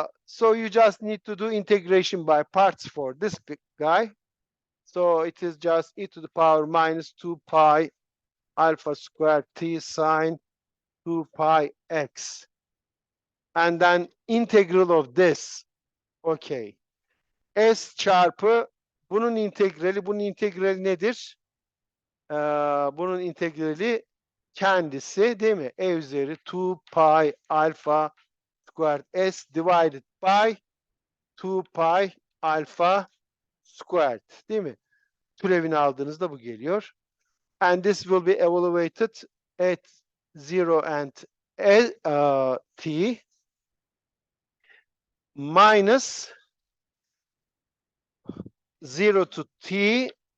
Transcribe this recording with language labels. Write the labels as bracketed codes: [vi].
[en] So you just need to do integration by parts for this big guy. So it is just e to the power minus 2 pi alpha squared t sine 2 pi x. And then integral of this. Okay. [tr] S çarpı bunun integrali nedir? Bunun integrali kendisi, değil mi? E üzeri 2 pi alpha [en] squared s divided by 2 pi alpha squared, [tr] değil mi? Türevini aldığınızda bu geliyor. [en] And this will be evaluated at 0 and t minus 0 to t.